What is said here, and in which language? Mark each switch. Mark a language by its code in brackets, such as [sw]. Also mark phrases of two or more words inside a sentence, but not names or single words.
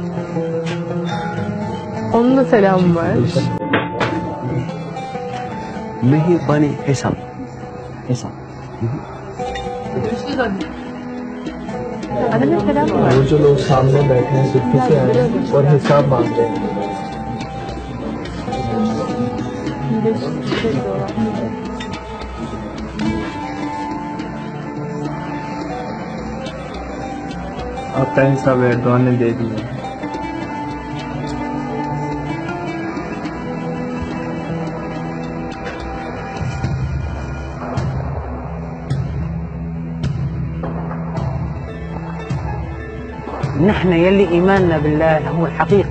[tr] Onun da selamı var. Mehrbani hesap. Hesap. Görüşürüz anne. Annemin selamı var. [hi] वो जो लोग सामने बैठे हैं चुप्पी से आए हैं और हिसाब मांग रहे हैं। आपका हिसाब एर्दोआन ने दे दिया। [ar] نحن يلي إيماننا بالله هو الحقيقي.